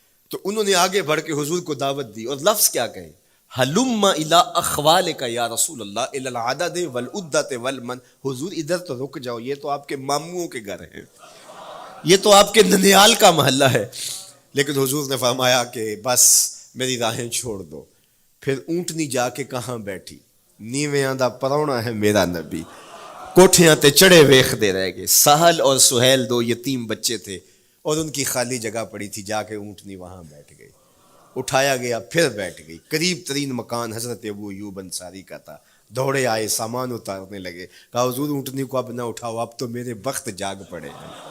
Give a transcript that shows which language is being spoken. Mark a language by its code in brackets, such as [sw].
[ur] تو انہوں نے آگے بڑھ کے حضور کو دعوت دی، اور لفظ کیا کہے، [ar] ہلم الی اخوالک یا رسول اللہ الی العدد والعدۃ والمن، [ur] حضور ادھر تو رک جاؤ، یہ تو آپ کے ماموں کے گھر ہیں، یہ تو آپ کے ننیال کا محلہ ہے. لیکن حضور نے فرمایا کہ بس میری راہیں چھوڑ دو. پھر اونٹنی جا کے کہاں بیٹھی، [pa] نیویاں دا پرونا ہے میرا نبی، کوٹھیاں تے چڑھے ویخ دے رہ گئے. [ur] سہل اور سہیل دو یتیم بچے تھے، اور ان کی خالی جگہ پڑی تھی، جا کے اونٹنی وہاں بیٹھ گئی. اٹھایا گیا پھر بیٹھ گئی. قریب ترین مکان حضرت ابو ایوب انصاری کا تھا. دوڑے آئے، سامان اتارنے لگے، کہا حضور اونٹنی کو اب نہ اٹھاؤ، اب تو میرے بخت جاگ پڑے ہیں.